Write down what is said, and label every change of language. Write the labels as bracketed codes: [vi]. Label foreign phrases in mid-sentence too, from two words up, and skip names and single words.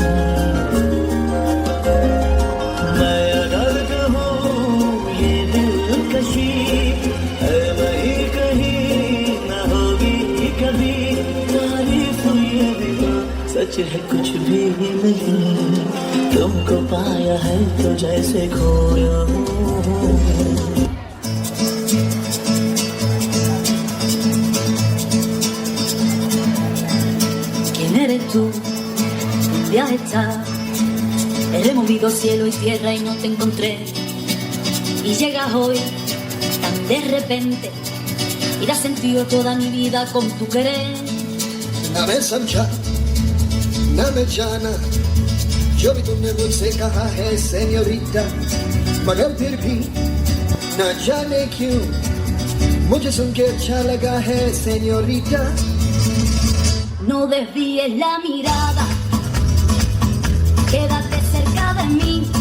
[hi] मैं अगर कहूँ ये दिलकशी है वही कहीं न होगी कभी, तारीफ ये भी सच है कुछ भी नहीं, तुमको पाया है तो जैसे खोया हूँ। [es] ¿Quién eres tú? ¿Dónde estás? He removido cielo y tierra y no te encontré, y llegas hoy tan de repente y das sentido toda mi vida con tu querer. [hi] ना मैं समझा ना मैं जाना जो भी तुमने मुझसे कहा है सेन्योरिटा, मगर फिर भी न जाने क्यों मुझे सुन के अच्छा लगा है सेन्योरिटा। [es] No desvíes la mirada, quédate cerca de mí.